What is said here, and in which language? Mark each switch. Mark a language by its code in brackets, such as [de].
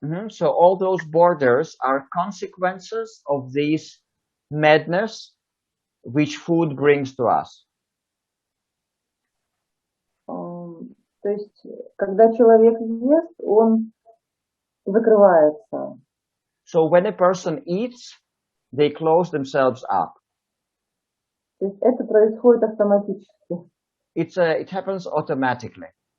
[en] So all those borders are consequences of this madness which food brings to us. [ru] То есть, когда человек ест, он закрывается. [en] So when a person eats, they close themselves up. [ru] То есть это происходит автоматически. [en] It happens automatically.